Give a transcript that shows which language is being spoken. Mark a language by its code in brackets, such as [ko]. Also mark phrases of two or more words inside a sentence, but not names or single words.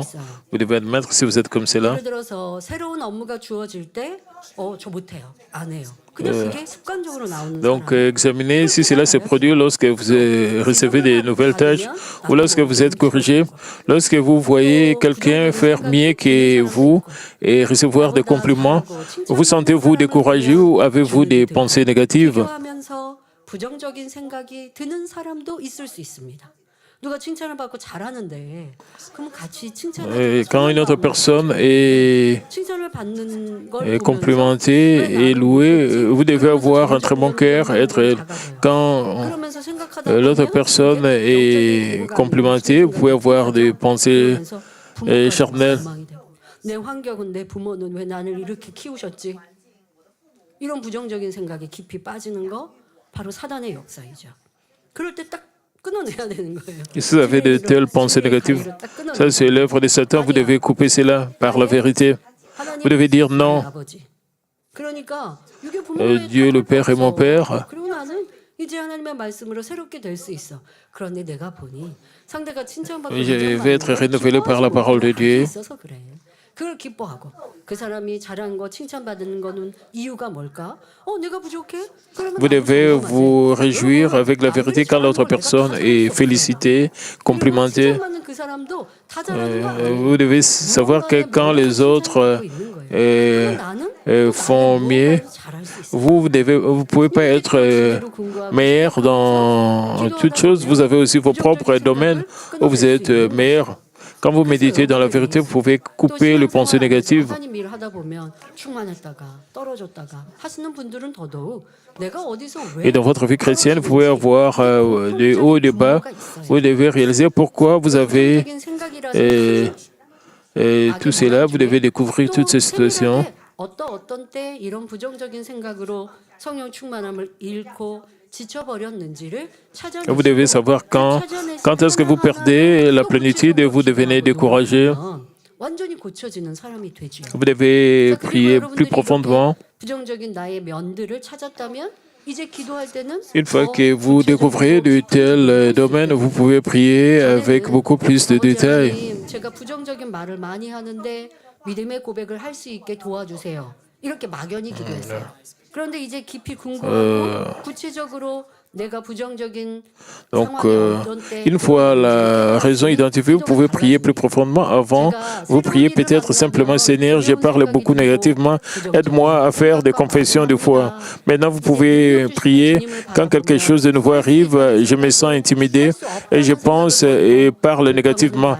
[fr] Vous devez admettre si vous êtes comme cela. Donc, examinez si cela se produit lorsque vous recevez des nouvelles tâches ou lorsque vous êtes corrigé, lorsque vous voyez quelqu'un faire mieux que vous et recevoir des compliments. Vous sentez-vous découragé ou avez-vous des pensées négatives? [ko] 부정적인 생각이 드는 사람도 있을 수 있습니다. 누가 칭찬을 받고 잘하는데 그럼 같이 칭찬을 [fr] Quand une autre personne est complimentée et louée, vous devez avoir un très bon cœur, être quand l'autre personne est complimentée, vous pouvez avoir des pensées charnelles. [ko] 내 환경은 내 부모는 왜 나를 이렇게 키우셨지? 이런 부정적인 생각에 깊이 빠지는 거 바로 사단의 역사이죠. 그럴 때 딱 끊어내야 되는 거예요. [fr] Si vous avez de telles pensées négatives, ça c'est l'œuvre de Satan, vous devez couper cela par la vérité. Vous devez dire non. Dieu le Père est mon Père. [ko] 그리고 나는 이제 하나님의 말씀으로 새롭게 될 수 있어. 그런데 내가 보니 상대가 칭찬받고 [fr] Je vais être renouvelé par la parole de Dieu. [ko] 그걸 기뻐하고 그 사람이 잘한 거 칭찬받는 거는 이유가 뭘까? 내가 부족해? [fr] Vous devez vous réjouir avec la vérité quand l'autre personne est félicitée, complimentée. [ko] 그 사람도 다 잘하는 거 [fr] Vous [ko] 아니에요. [fr] devez savoir que quand les autres font mieux, vous ne pouvez pas être meilleur dans toutes choses. Vous avez aussi vos propres domaines où vous êtes meilleur. Quand vous méditez dans la vérité, vous pouvez couper les pensées négatives. [ko] 하나님 일 하다 보면 충만했다가 떨어졌다가 하시는 분들은 더더욱 내가 어디서 왜 [fr] Et dans votre vie chrétienne, vous pouvez avoir des hauts et des bas. Vous devez réaliser pourquoi vous avez [ko] 부정적인 생각이라는 [fr] tout cela. Vous devez découvrir toutes ces situations. [ko] 어떤 때 이런 부정적인 생각으로 성령 충만함을 잃고 지쳐버렸는지를 찾아내시고 [fr] Vous devez savoir quand est-ce que vous perdez la plénitude et vous devenez découragé. [ko] 완전히 고쳐지는 사람이 되죠. [fr] Vous devez prier plus profondément. [ko] 부정적인 나의 면들을 찾았다면 이제 기도할 때는 [fr] Une fois que vous découvrez de tels domaines, vous pouvez prier avec beaucoup plus de détails. [ko] 하나님, 제가 부정적인 말을 많이 하는데 믿음의 고백을 할 수 있게 도와주세요. 이렇게 막연히 기도했어요. 그런데 이제 깊이 궁금하고 구체적으로 내가 부정적인 [fr] Donc, [ko] 상황에 어떤 때 [fr] une fois la raison identifiée, vous pouvez prier plus profondément. Avant, vous priez peut-être simplement, Seigneur, je parle beaucoup négativement, aide-moi à faire des confessions de foi. Maintenant, vous pouvez prier, quand quelque chose de nouveau arrive, je me sens intimidé et je pense et parle négativement.